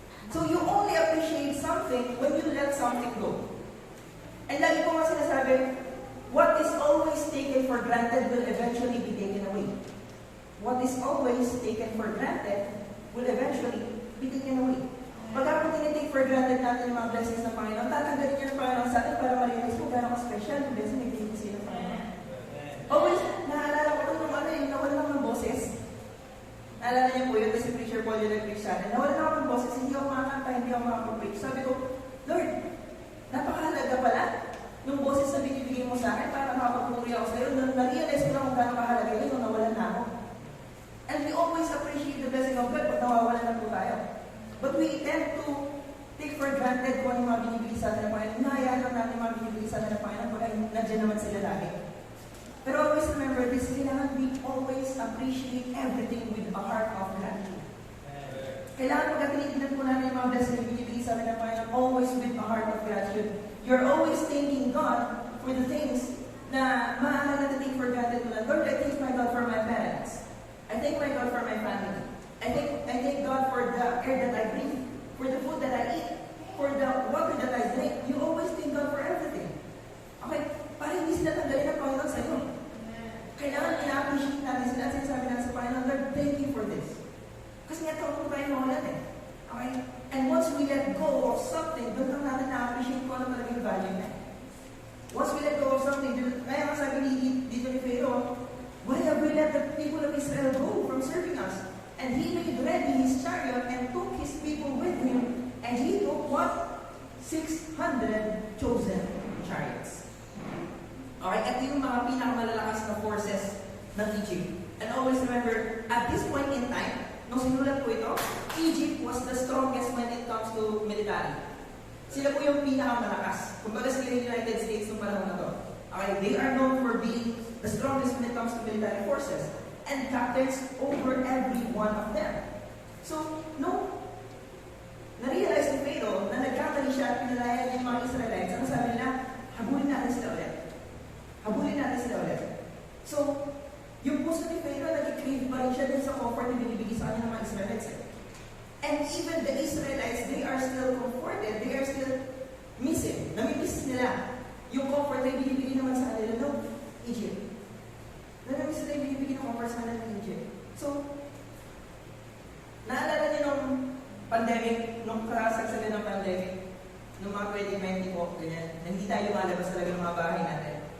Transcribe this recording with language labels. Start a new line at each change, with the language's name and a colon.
English: So you only appreciate something when you let something go. And
Filipino: lagi ko nga sinasabi,
English: what is always taken for granted will eventually be taken away. What is always taken for granted will eventually be taken away.
Filipino: Pagka po tinitake for granted natin yung mga blessings ng Panginoon, tatanggalin niyo ng Panginoon sa atin para ma-realize kung gano'ng ka-special yung blessing na ibigay sisisihin ng Panginoon. Always, naalala ko ito nung nawala lang ng boses. Naalala niyo po yun, kasi preacher Paul yung nag-preach sa akin. Nawala lang ako ng boses, hindi ako makakanta, hindi ako makapag-preach. Sabi ko, Lord, napakahalaga pala nung boses na binibigay mo sa akin para makapagpuri ako sa'yo. Na-realize ko lang kung gano'ng kahalaga yun nung nawalan na ako.
English: And we always appreciate the blessing of God
Filipino: pag nawawalan na po tayo.
English: But we tend to take for granted
Filipino: kung ano yung mga binibigay sa atin ng Panginoon. Nahayaan lang natin yung mga binibigay sa atin ng Panginoon pag nandiyan naman sila lagi.
English: Pero always remember this, kailangan we always appreciate everything with a heart of gratitude.
Filipino: Kailangan pagkatinitinan po natin yung mga blessing na binibigay sa atin ng Panginoon
English: always with a heart of gratitude. You're always thanking God for the things
Filipino: na maaari natin
English: take for granted. Lord, I thank my God for my parents. I thank my God for my family. I thank God for the air that I breathe, for the food that I eat, for the water that I drink. You always thank God for everything. Okay?
Filipino: Para hindi sila tanggalin ng Panginoon sa iyo. Kailangan ina-appreciate natin sila at sinasabi natin sa Panginoon, Lord,
English: thank you for this.
Filipino: Kasi nga taon tayo mawalan eh. Okay?
English: And once we let go of something,
Filipino: doon lang natin na-appreciate kung ano talaga yung value niya.
English: Once we let go of something,
Filipino: kaya nga sabi dito ni Pharaoh,
English: why have we let the people of Israel go from serving us? And he made ready his chariot and took his people with him. And he took what? 600 chosen chariots.
Filipino: Alright, ito yung mga pinakamalalakas na forces ng Egypt.
English: And always remember, at this point in time,
Filipino: nung sinulat ko ito,
English: Egypt was the strongest when it comes to military.
Filipino: Sila po yung pinakamalakas. Kumbaga sila yung United States nung panahon na to.
English: Okay, they are known for being the strongest when it comes to military forces. And captains over every one of them.
Filipino: So, no, na-realize ni Pharaoh na nagkamali siya at pinalayan niya yung mga Israelites. Ano sabi nila? Habulin natin sila ulit. Habulin natin sila ulit. So, yung puso ni Pharaoh, nag-crave pa rin siya din sa comfort na binibigay sa kanya ng mga Israelites.
English: And even the Israelites, they are still comforted. They are still missing.
Filipino: Namimiss nila yung comfort na binibigay naman sa kanila ng Egypt. Namimiss nila yung binibigay ng comfort sa kanila ng Egypt. So, naalala niyo nung pandemic, nung kasagsagan ng pandemic, nung mga 2020 po, ganyan, na hindi tayo lumalabas talaga ng mga bahay natin.